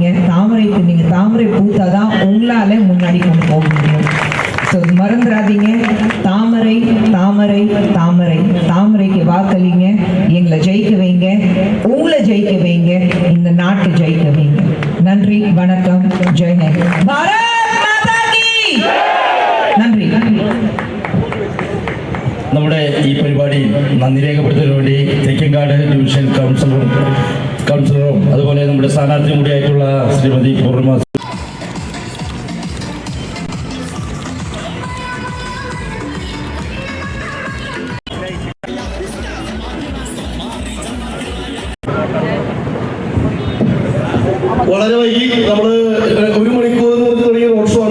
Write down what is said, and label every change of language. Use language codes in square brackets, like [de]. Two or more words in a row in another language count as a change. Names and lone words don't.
[ta] தாமரைக்கு நீங்க தாமரை பூத்தாதான் உங்களால முன்னாடி கொண்டு போக முடியும். ஸோ மறந்துடாதீங்க, தாமரை தாமரை தாமரை. தாமரைக்கு வாக்களிங்க. எங்களை ஜெயிக்க வைங்க, உங்களை ஜெயிக்க வைங்க, இந்த நாட்டை ஜெயிக்க வைங்க. நன்றி, வணக்கம், [hi] जय हिंद, भारत माता की. [ml] നന്ദി. നമ്മുടെ ഈ പരിപാടി നന്ദി രേഖപ്പെടുത്തുന്നതിന് വേണ്ടി തെക്കങ്കാട് ഡിവിഷൻ കൗൺസിലറും അതുപോലെ നമ്മുടെ സ്ഥാനാർത്ഥിയും കൂടിയായിട്ടുള്ള ശ്രീമതി പൂർണിമ വളരെ വൈകി നമ്മൾ 1 മണിക്കൂർ തുടങ്ങിയ [en] road show [ml] ആണ്.